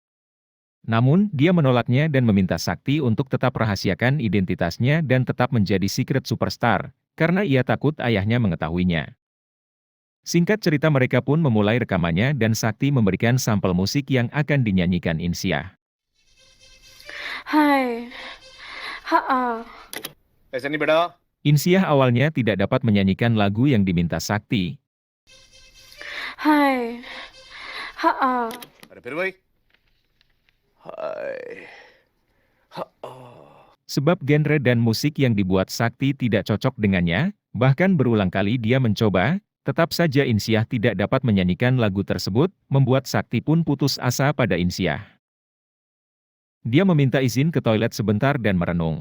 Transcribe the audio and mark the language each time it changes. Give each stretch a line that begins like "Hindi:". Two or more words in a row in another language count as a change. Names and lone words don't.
Indonesian: Namun, dia menolaknya dan meminta Sakti untuk tetap rahasiakan identitasnya dan tetap menjadi secret superstar, karena ia takut ayahnya mengetahuinya. Singkat cerita mereka pun memulai rekamannya dan Sakti memberikan sampel musik yang akan dinyanyikan Insyah. Hai. Ha.
Hindi: ऐसे नहीं बेटा
Indonesian: Insyah awalnya tidak dapat menyanyikan lagu yang diminta Sakti. Hai. Ha.
Hindi: अरे फिर वही हाय
Indonesian: Sebab genre dan musik yang dibuat Sakti tidak cocok dengannya, bahkan berulang kali dia mencoba, tetap saja Insyah tidak dapat menyanyikan lagu tersebut, membuat Sakti pun putus asa pada Insyah. Dia meminta izin ke toilet sebentar dan merenung.